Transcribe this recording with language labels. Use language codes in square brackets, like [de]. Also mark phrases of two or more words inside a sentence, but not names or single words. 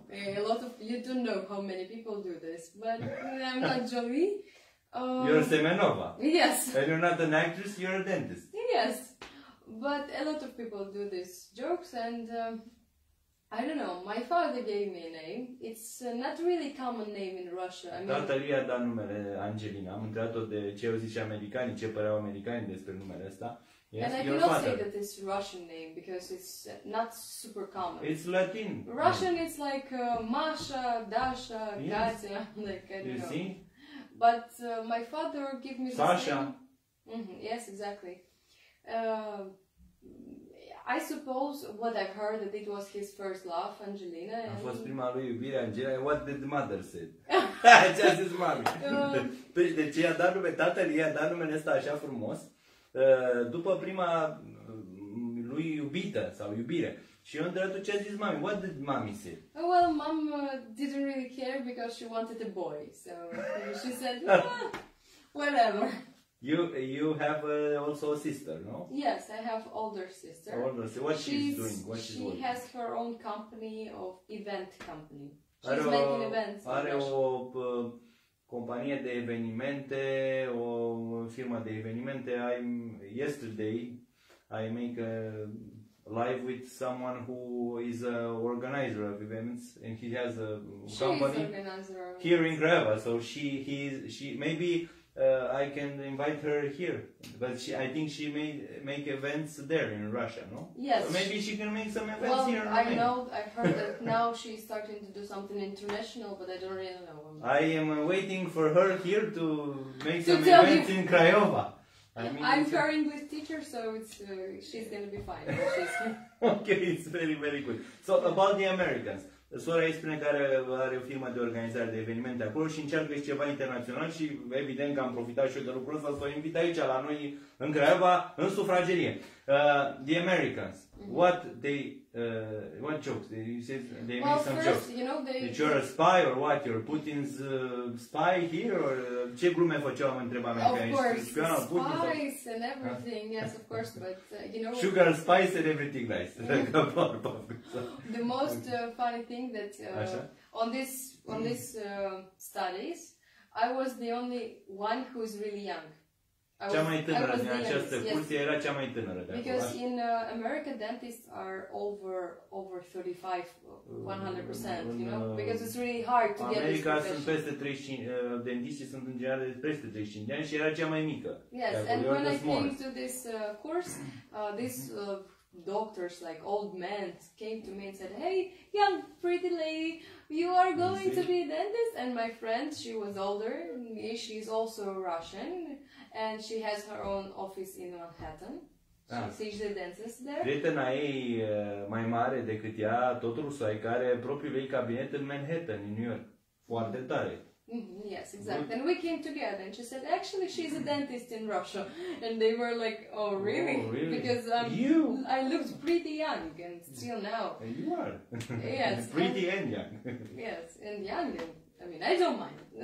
[en] A lot of you don't know how many people do this, but I'm not Jolie. You're Semenova. Yes. And you're not an actress. You're a dentist. Yes, but a lot of people do these jokes, and I don't know. My father gave me a name. It's not really common name in Russia. I mean, [ro] Tatăl i-a dat numele Angelina. Am întrebat-o de ce au zis și americanii, ce păreau americanii despre numele ăsta. [en] Yes, and I your cannot father. say that it's Russian name because it's not super common. It's Latin. Russian, it's like Masha, Dasha, Yes. Katya, like I don't You know. see? But my father gave me this Sasha. name. Yes, exactly. I suppose what I've heard that it was his first love, Angelina. [ro] A [en] And [ro] fost prima lui iubire, Angelina. [en] What did the mother say? [ro] Ce a zis mami? Deci i-a dat nume, tatăl i-a dat numele ăsta așa frumos, după prima lui iubită sau iubire. Și eu întrebat ce a zis mami. [en] What did mommy say? well, mom didn't really care because she wanted a boy, so she said, whatever. You have also a sister, no? Yes, I have older sister. What she's doing? What she she's has her own company of event company. She's making events. [ro] Are o companie de evenimente, o firmă de evenimente. [en] Yesterday I make live with someone who is an organizer of events, and he has a She company is organizer. here in Craiova. So she maybe I can invite her here, but I think she may make events there in Russia, no? Yes. Or maybe she can make some events here in I Romania. know. I've heard that now she's starting to do something international, but I don't really know. I am waiting for her here to make To some tell events in Craiova. I'm her English teacher, so it's she's gonna be fine. Okay, it's very, very good. So, about the Americans. [ro] Sora îi spune că are o firmă de organizare de evenimente acolo și încearcă și ceva internațional și evident că am profitat și eu de lucrul ăsta să o invit aici la noi în Craiova, în sufragerie. [en] The Americans, what jokes? They make some jokes. You know, That you're a spy or what? You're Putin's spy here? [ro] Or ce glume făceau, mă întreba mea? [en] Of course, spice and everything, yes, of course, but you know... Sugar, spice and everything nice. The most funny thing that on this studies, I was the only one who's really young. [ro] Cea mai tânără din această cursie era cea mai tânără de acolo. [en] Because in America dentists are over 35, 100%, you know, because it's really hard to get this profession. [ro] America sunt peste 35, dentiștii sunt în general peste 35 de ani și era cea mai mică. [en] Yes, and when I came to this course, doctors, like old men, came to me and said, "Hey, young pretty lady, you are going to be a dentist?" And my friend, she was older, she's also Russian, and she has her own office in Manhattan. She's the dentist there. [ro] Prietena ei mai mare decât ea, tot rusoaică, are propriul ei cabinet în Manhattan, în New York. Foarte tare. [en] Yes, exactly. And we came together, and she said, actually, she's a dentist in Russia. And they were like, oh, really? Oh, really? Because I looked pretty young, and still now. You are. Yes. Pretty and young. Yes, and young. And, I mean, I don't mind.